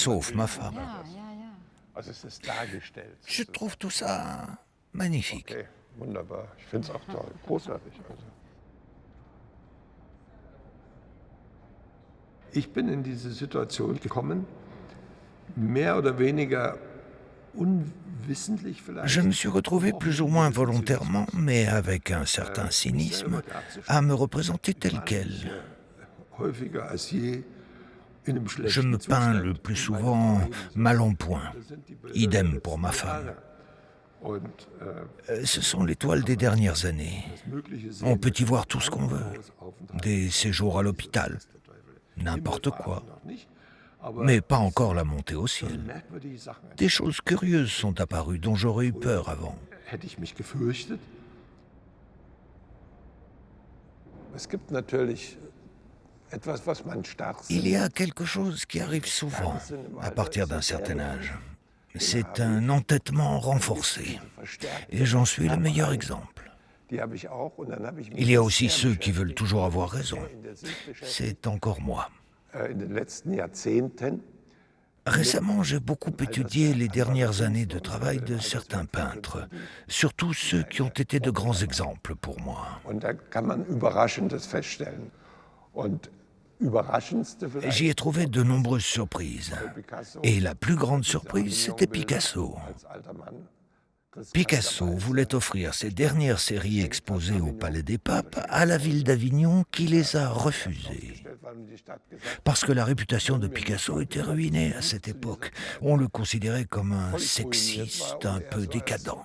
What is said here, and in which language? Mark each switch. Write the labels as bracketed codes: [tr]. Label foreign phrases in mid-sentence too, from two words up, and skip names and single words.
[fr] Sauf ma femme. Je trouve tout ça magnifique. [de] Okay, wunderbar. Ich finde es auch toll, großartig. Ich bin in diese Situation gekommen, mehr oder weniger unwissentlich vielleicht. [fr] Je me suis retrouvé plus ou moins volontairement, mais avec un certain cynisme, à me représenter tel quel. [de] Häufiger als je in einem [fr] Je [de] schlechten [fr] me peins le [de] Zustand. [fr] plus souvent mal en point. Idem pour ma femme. [de] Und [fr] Ce sont les toiles des dernières années. On peut y voir tout ce qu'on veut. Des séjours à l'hôpital, n'importe quoi. Mais pas encore la montée au ciel. [de] merkwürdige Sachen. [fr] Des choses curieuses sont apparues dont j'aurais eu peur avant. [de] Hätte ich mich gefürchtet? Es gibt natürlich etwas, was man [fr] Il y a quelque chose qui arrive souvent à partir d'un certain âge. C'est un entêtement renforcé. Et j'en suis le meilleur exemple. Il y a aussi ceux qui veulent toujours avoir raison. C'est encore moi. [de] in den letzten Jahrzehnten [fr] Récemment, j'ai beaucoup étudié les dernières années de travail de certains peintres, surtout ceux qui ont été de grands exemples pour moi. [de] und da kann man Überraschendes feststellen. Und Überraschendste vielleicht [fr] J'y ai trouvé de nombreuses surprises. Picasso Et la plus grande surprise, c'était Picasso. [de] als alter Mann. [fr] Picasso voulait offrir ses dernières séries exposées au Palais des Papes à la ville d'Avignon qui les a refusées. Parce que la réputation de Picasso était ruinée à cette époque. On le considérait comme un sexiste un peu décadent.